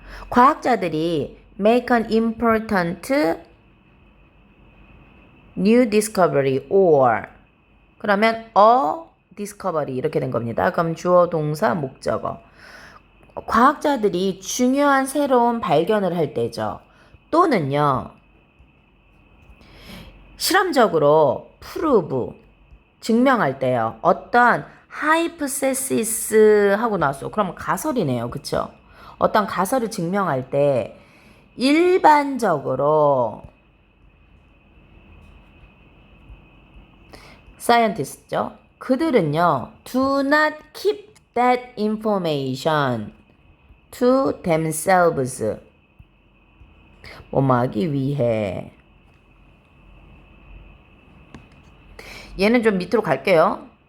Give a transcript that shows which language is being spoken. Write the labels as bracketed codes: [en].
[ko] 과학자들이 [en] make an important new discovery or [ko] 그러면 [en] a discovery [ko] 이렇게 된 겁니다. 그럼 주어, 동사, 목적어. 과학자들이 중요한 새로운 발견을 할 때죠. 또는요. 실험적으로 prove 증명할 때요. 어떤 hypothesis 하고 나왔어. 그럼 가설이네요. 그쵸? 어떤 가설을 증명할 때 일반적으로 scientist죠. 그들은요. [en] do not keep that information to themselves. [ko] 뭐뭐하기 위해. 얘는 좀 밑으로 갈게요.